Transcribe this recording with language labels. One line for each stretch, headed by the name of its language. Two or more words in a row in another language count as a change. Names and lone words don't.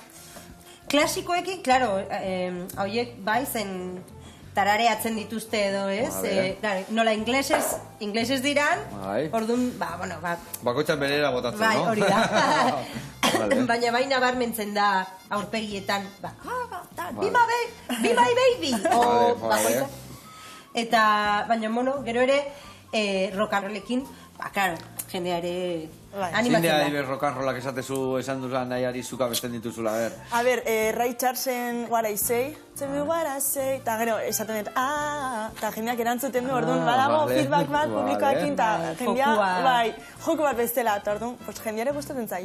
Basque: Klasikoekin, klaro, hauiek bai zen tarareatzen dituzte edo, ez? Nola inglesez diran, orduan, Bakoitzan berera botatzen, bai, no? hori da. Baina bai nabarmentzen da aurpegietan,
English: be my baby!
Basque: Eta, baina, gero ere,
English: rock and rollekin,
Basque: claro, jendea ere animatzen da. Zindea iber
English: rock and rollak
Basque: esan duzan nahiari zuka besten dituzula, a ber. A ber, Ray Charlesen What I Say,
English: tell me what I say,
Basque: eta gero, esaten dut, eta jendeak erantzuten du, orduan, badago feedback bat publikoakin, eta jendea, joko bat bestela, eta orduan, jendeare gustatzen zaio.